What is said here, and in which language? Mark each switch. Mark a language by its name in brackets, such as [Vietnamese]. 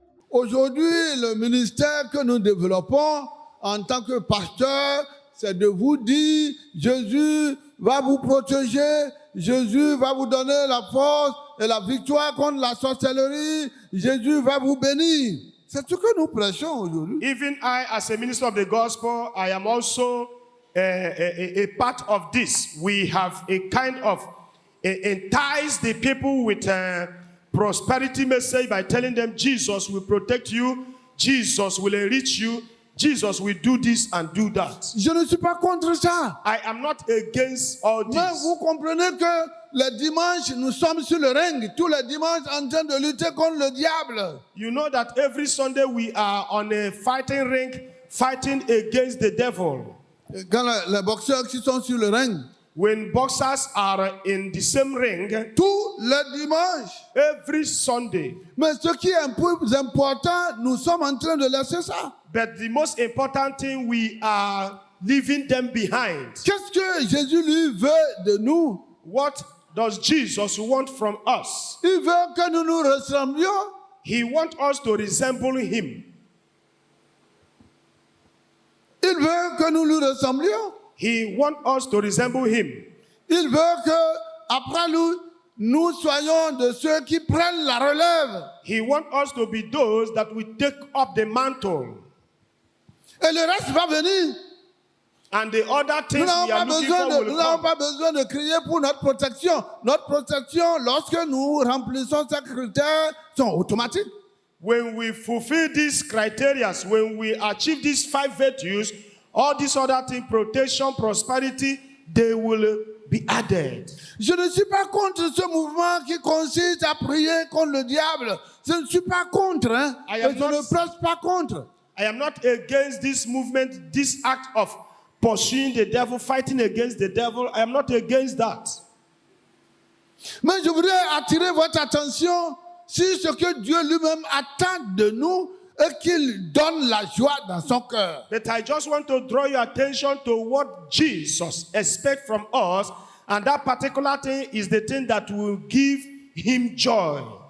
[French] Aujourd'hui, le ministère que nous développons en tant que pasteur, c'est de vous dire, Jésus va vous protéger, Jésus va vous donner la force et la victoire contre la sorcellerie, Jésus va vous bénir. C'est ce que nous prêchons aujourd'hui. [English] Even I, as a minister of the gospel, I am also a part of this. We have a kind of entice the people with prosperity message by telling them Jesus will protect you, Jesus will enrich you, Jesus will do this and do that. [French] Je ne suis pas contre ça. [English] I am not against all this. [French] Mais vous comprenez que le dimanche, nous sommes sur le ring, tous les dimanches en train de lutter contre le diable. [English] You know that every Sunday we are on a fighting ring, fighting against the devil. [French] Quand les boxeurs qui sont sur le ring, [English] when boxers are in the same ring, [French] tous les dimanches, [English] every Sunday. [French] Mais ce qui est plus important, nous sommes en train de laisser ça. [English] But the most important thing, we are leaving them behind. [French] Qu'est-ce que Jésus lui veut de nous? [English] What does Jesus want from us? [French] Il veut que nous nous ressemblions. [English] He wants us to resemble him. [French] Il veut que nous lui ressemblions. [English] He wants us to resemble him. [French] Il veut que, après nous soyons de ceux qui prennent la relève. [English] He wants us to be those that will take up the mantle. [French] Et le reste va venir. [English] And the other things [French] Nous [English] we are looking for will [French] n'avons [English] come. [French] pas besoin de crier pour notre protection. Notre protection, lorsque nous remplissons ces critères, sont automatiques. [English] When we fulfill these criteria, when we achieve these 5 virtues, all these other things, protection, prosperity, they will be added. [French] Je ne suis pas contre ce mouvement qui consiste à prier contre le diable. Je ne suis pas contre, hein, et je ne prêche pas contre. [English] I am not against this movement, this act of pursuing the devil, fighting against the devil. I am not against that. [French] Mais je voudrais attirer votre attention sur ce que Dieu lui-même attend de nous et qu'il donne la joie dans son cœur. [English] But I just want to draw your attention to what Jesus expects from us, and that particular thing is the thing that will give him joy.